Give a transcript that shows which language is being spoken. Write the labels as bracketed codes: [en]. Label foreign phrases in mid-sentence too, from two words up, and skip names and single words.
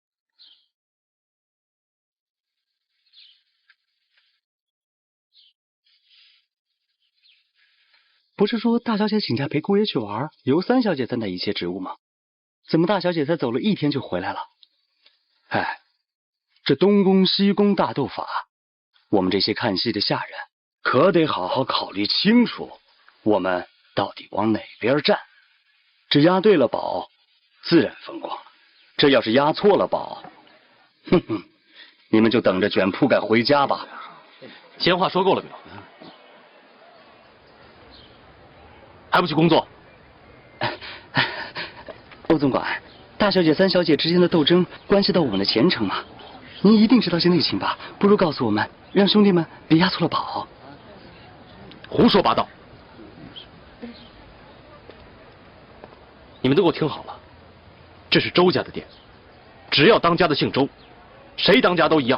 [zh] 不是说大小姐请假陪姑爷去玩，由三小姐担待一切职务吗？怎么大小姐才走了1天就回来了？哎，這東宮西宮大鬥法，我們這些看戲的下人可得好好考慮清楚，我們到底往哪邊站。這押對了寶，自然風光了；這要是押錯了寶，你們就等着捲鋪蓋回家吧。閒話說夠了沒有？還不去工作？歐總管，大小姐、三小姐之間的鬥爭關係到我們的前程嘛。您一定知道些內情吧？不如告訴我們，讓兄弟們別押錯了寶。胡說八道！你們都给我听好了，這是周家的店，只要當家的姓周，誰當家都一樣。